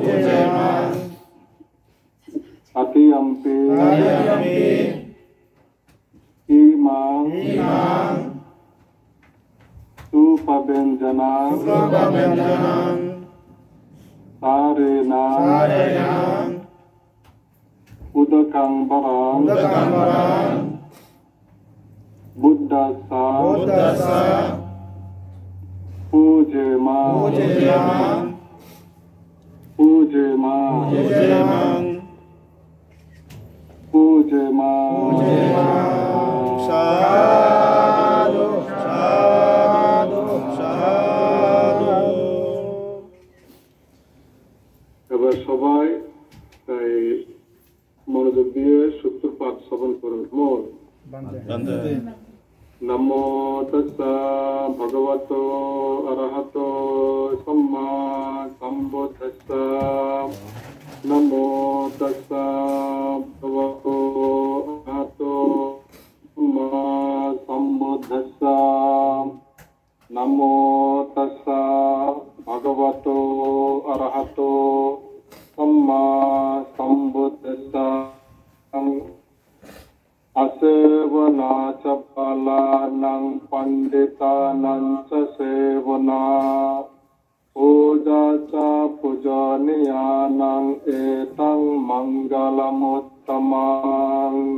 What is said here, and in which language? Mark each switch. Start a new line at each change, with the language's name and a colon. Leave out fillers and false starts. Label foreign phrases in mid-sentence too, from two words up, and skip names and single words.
Pali: atiyampi imam upabenjanang tarenang udakang barang buddhasa pujema Sadhu, sadhu, sadhu.
Bangla: এবার সবাই তাই মনোযোগ দিয়ে সূত্রপাঠ শ্রবণ করুন। মন
Pali: Bante. নমো তস্সা ভগবতো অরহতো সম্মা সম্বুদ্ধস্সা নমো তস্সা ভগবতো অরহতো সম্মা সম্বুদ্ধস্সা নমো তস্সা ভগবতো অরহতো সম্মা সম্বুদ্ধস্সা asevana ca palanang panditanang ca sevana puja ca pujaniyanang etang mangalamuttamang